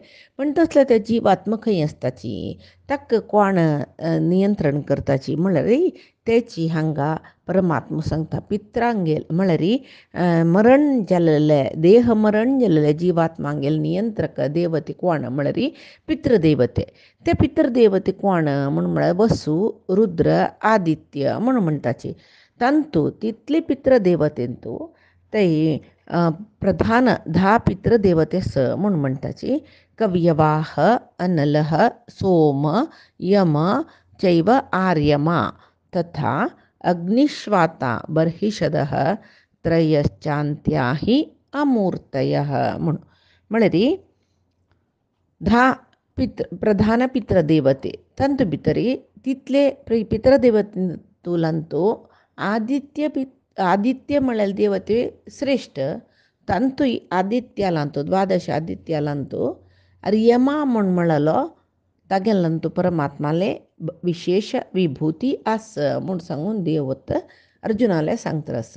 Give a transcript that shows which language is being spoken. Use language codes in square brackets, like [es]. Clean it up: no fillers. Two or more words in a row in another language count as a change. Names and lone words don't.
[kok] पण तसले त्या जिवात्मा खंय आसताची, ताका कोण नियंत्रण करताची म्हळ्यार तेची हांगा परमात्मा सांगता पित्रांगेल म्हळ्यार मरण जाल्ले देह मरण जाल्ले जिवात्मांगेल नियंत्रक देवते कोण म्हळ्यार पितृदेवते. ते पितृदेवते कोण म्हळ्यार वसु रुद्र आदित्य म्हणटाची. तांतू तितले पितृदेवतेंतू ते प्रधान 10 पितृदेवते म्हणटाची. [sa] कव्यवाह, अनलः, सोम, यम चैव आर्यमा तथा अग्निश्वाता बर्हिषदः त्रयश्चान्त्या हि अमूर्तयः [kok] म्हळ्यार 10 प्रधान पितृदेवते. तांतू भितरी तितले पितृदेवतेंतूलांतू आदित्य म्हळ्यार देवते श्रेष्ठ. तांतूय आदित्यालांतू 12 आदित्यालांतू यमा म्हणलो तागेलांतू परमात्माले विशेष विभूती आस म्हूण सांगून देवत अर्जुनाले सांगता आसा.